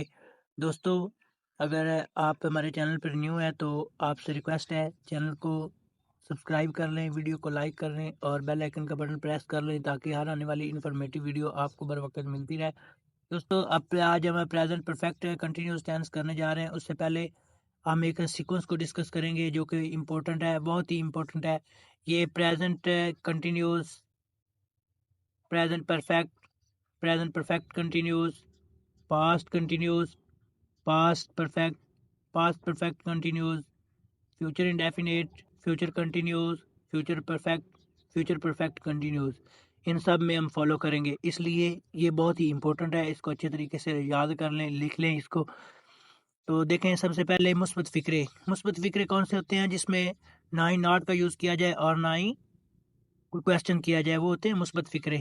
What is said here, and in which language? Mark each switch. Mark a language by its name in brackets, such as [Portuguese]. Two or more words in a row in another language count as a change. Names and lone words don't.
[Hindi] दोस्तों, अगर आप हमारे चैनल पर न्यू हैं तो आपसे रिक्वेस्ट है चैनल को सब्सक्राइब कर लें, वीडियो को लाइक कर लें और [English] bell icon [Hindi] का बटन प्रेस कर लें ताकि हर आने वाली इन्फॉर्मेटिव वीडियो आपको बर वक्त मिलती रहे। दोस्तों, अब आज हम [English] present perfect continuous tense [Hindi] करने जा रहे हैं। उससे पहले हम एक सीक्वेंस को डिस्कस करेंगे जो कि इम्पोर्टेंट है, बहुत ही इम्पोर्टेंट है। [English] ये present continuous, present perfect, present perfect continuous, past continuous, past perfect continuous, future indefinite, future continuous, future perfect continuous। [Hindi] इन सब में हम फॉलो करेंगे, इसलिए ये बहुत ही इंपॉर्टेंट है। इसको अच्छे तरीके से याद कर लें, लिख लें इसको। तो देखें, सबसे पहले मुस्बत फ़िक्रे कौन से होते हैं जिसमें ना ही नॉट का यूज़ किया जाए और ना ही कोई क्वेश्चन किया जाए, वो होते हैं मुस्बत फ़िक्रे।